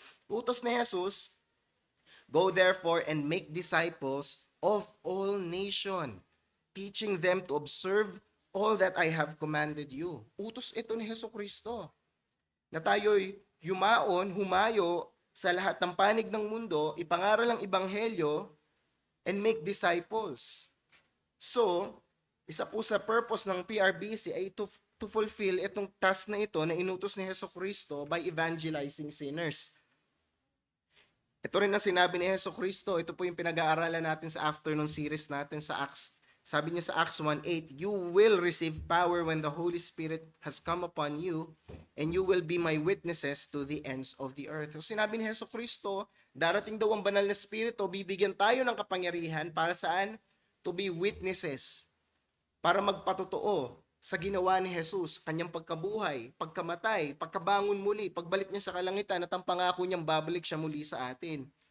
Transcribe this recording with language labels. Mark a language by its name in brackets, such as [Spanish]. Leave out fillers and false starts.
[Filipino] Utos ni Jesus, [English] go therefore and make disciples of all nations, teaching them to observe all that I have commanded you. [Filipino] Utos ito ni Jesucristo. Na tayo'y humayo sa lahat ng panig ng mundo, ipangaral ang ebanghelyo, [English] and make disciples. [Filipino] So, isa po sa purpose ng PRBC ay to fulfill itong task na ito na inutos ni Jesucristo [English] by evangelizing sinners. [Filipino] Ito rin ang sinabi ni Jesucristo, ito po yung pinag-aaralan natin sa afternoon series natin sa Acts. Sabi niya sa [English] Acts 1:8, you will receive power when the Holy Spirit has come upon you, and you will be my witnesses to the ends of the earth. [Filipino] So sinabi ni Jesucristo, darating daw ang banal na Espiritu, bibigyan tayo ng kapangyarihan para saan? [English] To be witnesses. [Filipino] Para magpatotoo sa ginawa ni Jesus, kanyang pagkabuhay, pagkamatay, pagkabangon muli, pagbalik niya sa kalangitan at ang pangako niyang babalik siya muli sa atin.